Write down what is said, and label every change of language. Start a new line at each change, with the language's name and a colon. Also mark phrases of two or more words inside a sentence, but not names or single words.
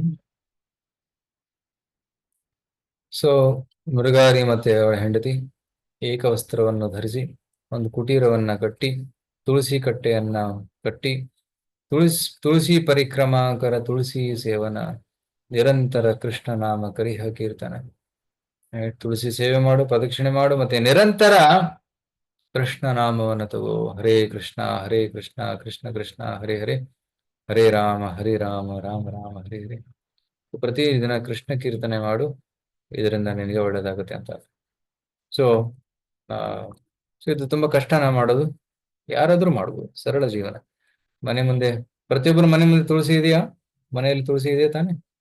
Kannada: ಸೊ ಮೃಗಾರಿ ಮತ್ತೆ ಅವಳ ಹೆಂಡತಿ ಏಕವಸ್ತ್ರವನ್ನು ಧರಿಸಿ ಒಂದು ಕುಟೀರವನ್ನ ಕಟ್ಟಿ, ತುಳಸಿ ಕಟ್ಟೆಯನ್ನ ಕಟ್ಟಿ,
Hindi: तुलसी परिक्रमा कर, तुलसी सेवन, निरंतर कृष्ण नाम करिह कीर्तन.
Kannada: ತುಳಸಿ ಸೇವೆ ಮಾಡು, ಪ್ರದಕ್ಷಿಣೆ ಮಾಡು, ಮತ್ತೆ ನಿರಂತರ ಕೃಷ್ಣ ನಾಮವನ್ನು ತಗೋ.
Sanskrit: ಹರೇ ಕೃಷ್ಣ ಕೃಷ್ಣ ಕೃಷ್ಣ ಹರೇ ಹರೇ, ಹರೇ ರಾಮ ರಾಮ ರಾಮ ಹರೇ ಹರೇ.
Kannada: ಪ್ರತಿದಿನ ಕೃಷ್ಣ ಕೀರ್ತನೆ ಮಾಡು, ಇದರಿಂದ ನಿನಗೆ ಒಳ್ಳೇದಾಗುತ್ತೆ ಅಂತ. ಸೊ ಇದು ತುಂಬಾ ಕಷ್ಟನ ಮಾಡೋದು. ಯಾರಾದ್ರೂ ಮಾಡ್ಬೋದು, ಸರಳ ಜೀವನ. ಮನೆ ಮುಂದೆ, ಪ್ರತಿಯೊಬ್ಬರು ಮನೆ ಮುಂದೆ ತುಳಸಿ ಇದೆಯಾ? ಮನೆಯಲ್ಲಿ ತುಳಸಿ ಇದೆಯಾ ತಾನೆ?